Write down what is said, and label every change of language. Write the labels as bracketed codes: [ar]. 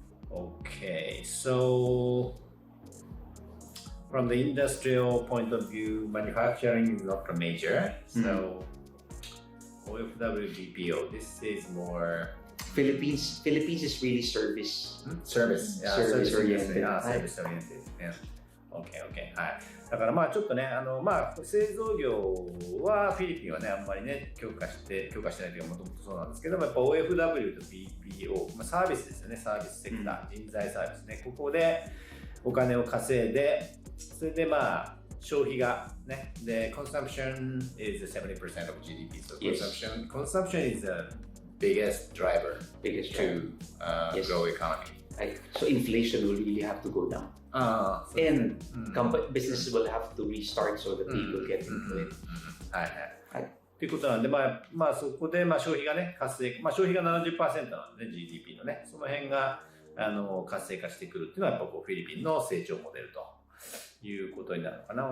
[en] OK、so from the industrial point of view, manufacturing is not a major. So OFW, BPO, this is more Philippines is really service. Service. Yeah, Service oriented. Service oriented. Yeah. OK、OK。 はい。 [ja] だからまあちょっとね、製造業はフィリピンはね、あんまりね、強化してないというか、もともとそうなんですけども、やっぱ OFW と BPO、サービスですよね、サービスセクター、人材サービスね、ここでお金を稼いで、それでまあ、消費がね、で、 [en] consumption is 70% of GDP. So consumption is the biggest driver to grow economy. So inflation will really have to go down. And businesses will have to restart so that people get into it. [ja] はいはい。ということなんで、まあそこで消費がね、活性化、消費が 70% なんでね、GDP のね、その辺が活性化してくるっていうのは、やっぱこうフィリピンの成長モデルということになるのかな。